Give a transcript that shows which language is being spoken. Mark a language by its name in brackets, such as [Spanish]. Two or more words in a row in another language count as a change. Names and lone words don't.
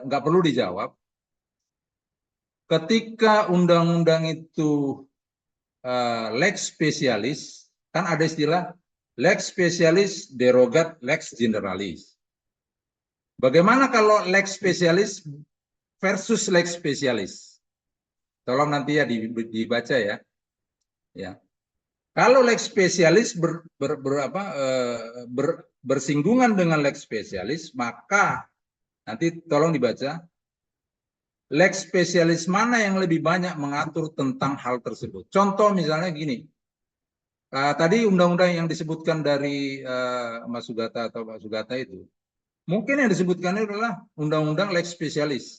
[Indonesian] nggak perlu dijawab. Ketika undang-undang itu [Latin] lex specialis, [Indonesian] kan ada istilah [Latin] lex specialis derogat lex generalis. [Indonesian] Bagaimana kalau [Latin] lex specialis [Indonesian] versus [Latin] lex specialis? [Indonesian] Tolong nanti ya dibaca ya. Ya. Kalau [Latin] lex specialis [Indonesian] bersinggungan dengan [Latin] lex specialis, [Indonesian] maka nanti tolong dibaca. [Latin] Lex spesialis [Indonesian] mana yang lebih banyak mengatur tentang hal tersebut? Contoh misalnya gini, tadi undang-undang yang disebutkan dari Mas Sugata atau Pak Sugata itu, mungkin yang disebutkan itu adalah undang-undang [Latin] lex spesialis.